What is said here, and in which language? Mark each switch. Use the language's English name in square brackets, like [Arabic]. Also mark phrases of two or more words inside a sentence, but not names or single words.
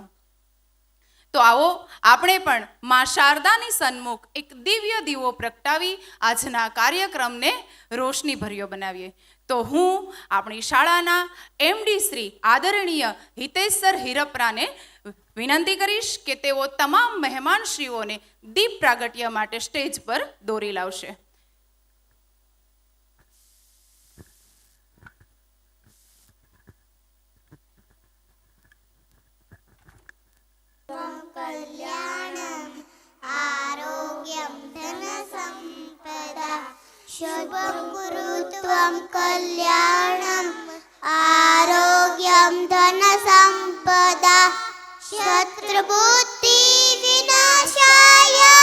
[Gujarati] તો આવો આપણે પણ માં શારદાની સન્મુખ એક દિવ્ય દીવો પ્રગટાવી આજના કાર્યક્રમને રોશની ભર્યો બનાવીએ. તો હું આપણી શાળાના MD શ્રી આદરણીય હિતેશ સર હિરપરાને વિનંતી કરીશ કે તેઓ તમામ મહેમાનશ્રીઓને દીપ પ્રાગટ્ય માટે સ્ટેજ પર દોરી લાવશે. [Sanskrit] कल्याणं आरोग्यं धनसम्पदा शुभं कुरु त्वं कल्याणं आरोग्यं धनसम्पदा शत्रुबुद्धि विनाशाय